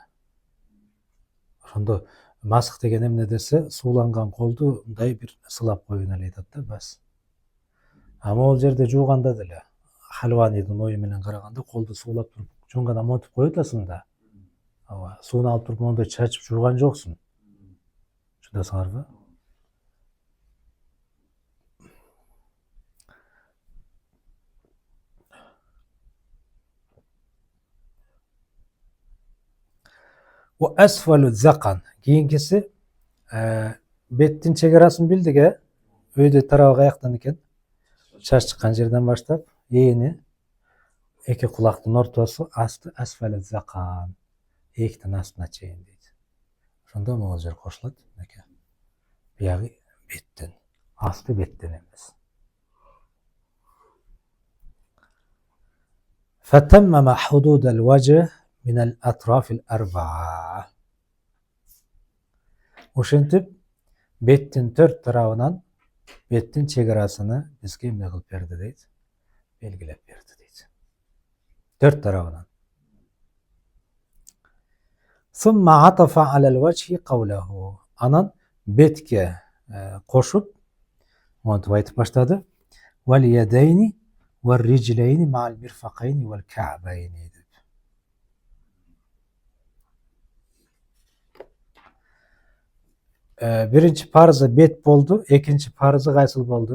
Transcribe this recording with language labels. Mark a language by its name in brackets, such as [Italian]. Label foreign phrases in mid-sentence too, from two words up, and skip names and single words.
[Kyrgyz] Ошондо масх деген эмне десе, сууланган колду мындай бир сылап коюуну эле айтат да, бас. А могул жерде жууганда деле Халванидин ою менен караганда колду суулап туруп, жон гана монтип коюп атасың да. Ооба, сууну алып туруп мондой чачып жууган жоксуң. Түшүнөсүңөрбү? [Arabic] أو أسفل الذقن. [Kyrgyz] Kийинкиси беттин чегарасын билдик, өйдө тарабы каяктан экен? Чач чыккан жерден баштап, эни, эки кулактын ортосу, асты [Arabic] أسفل الذقن. [Kyrgyz] Эктин астына чейин дейт. Ошондо могул жер кошулат. Биягы беттен, асты беттен эмес. [Arabic] فتمام حدود الوجه من الأطراف الأربعة. [Kyrgyz] Ошентип беттин төрт тарабынан беттин чегарасыны бизге эмне кылып берди дейт? Белгилеп берди дейт. Төрт тарабынан. [Arabic] ثم عطف على الوجه قوله. [Kyrgyz] Анан бетке кошуп монтип айтып баштады. [Arabic] واليدين والرجلين مع المرفقين والكعبين. [Kyrgyz] Биринчи парызы бет болду, экинчи парызы кайсыл болду?